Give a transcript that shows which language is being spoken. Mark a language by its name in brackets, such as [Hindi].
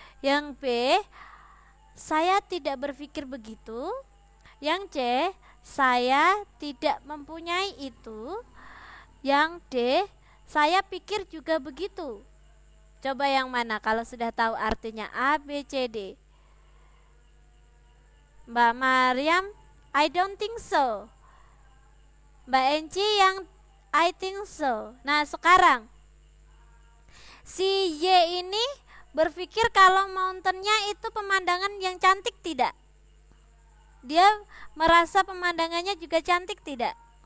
[Indonesian] Yang B, saya tidak berpikir begitu. Yang C, saya tidak mempunyai itu. Yang D, saya pikir juga begitu. Coba yang mana kalau sudah tahu artinya A, B, C, D? [English] Mbak Mariam, I don't think so. Mbak Enci yang I think so. [Indonesian] Nah, sekarang si Y ini berpikir kalau mountainnya itu pemandangan yang cantik tidak? Dia merasa pemandangannya juga cantik tidak?